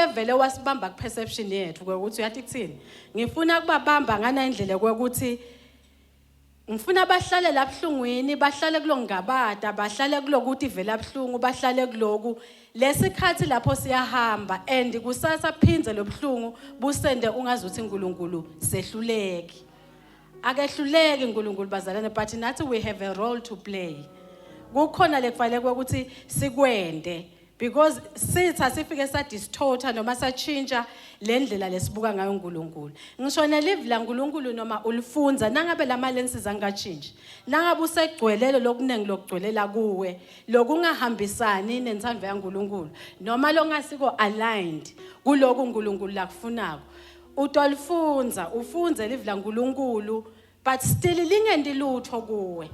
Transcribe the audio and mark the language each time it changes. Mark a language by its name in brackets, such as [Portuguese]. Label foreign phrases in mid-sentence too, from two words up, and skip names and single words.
[Swati] vele wasibamba ku perception yethu ukuthi uyathi kuthini ngifuna kubabamba ngana indlela ukuthi ngifuna bahlale laphlungwini bahlale kulongabada bahlale kulokuthi vele abhlungu bahlale kuloku lesikhathi lapho siyahamba and kusasa phinze lobhlungu busende ungazuthi uNkulunkulu sehluleki akehluleki uNkulunkulu bazalane but nathi we [English] have a role to play [Swati] kukhona lekufanele ukuthi sikwende because sitha sifike sa distorta noma sachinja lendlela lesibuka ngayo uNkulunkulu ngisho nelive la uNkulunkulu noma ulifunza nangabe lama lenses angachinji nangabe usegcwelelo lokunengi lokugcwelela kuwe lokungahambisani nensandvo yaNkulunkulu noma longasiko aligned kuloku uNkulunkulu lakufunako utolifunza ufunze live la uNkulunkulu but still lingendi lutho kuwe.